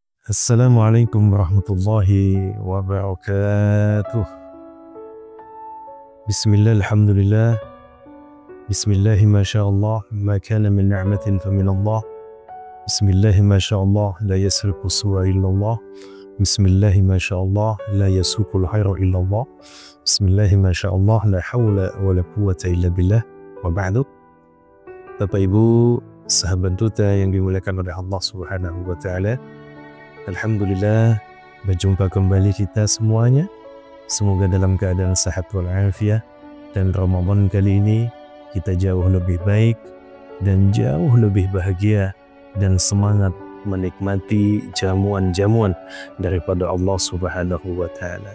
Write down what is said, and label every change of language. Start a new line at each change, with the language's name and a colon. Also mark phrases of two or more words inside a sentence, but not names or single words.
Arabic: السلام عليكم ورحمة الله وبركاته. بسم الله، الحمد لله. بسم الله ما شاء الله، ما كان من نعمة فمن الله. بسم الله ما شاء الله، لا يسرق السوء إلا الله. بسم الله ما شاء الله، لا يسوق الخير إلا الله. بسم الله ما شاء الله، لا حول ولا قوة إلا بالله. وبعد.
Indonesian: Bapak Ibu, sahabat duta yang dimuliakan oleh Allah
Arabic: سبحانه وتعالى.
Indonesian: Alhamdulillah, berjumpa kembali kita semuanya. Semoga dalam keadaan sehat walafiat, dan Ramadan kali ini kita jauh lebih baik dan jauh lebih bahagia dan semangat menikmati jamuan-jamuan daripada Allah
Arabic: سبحانه وتعالى.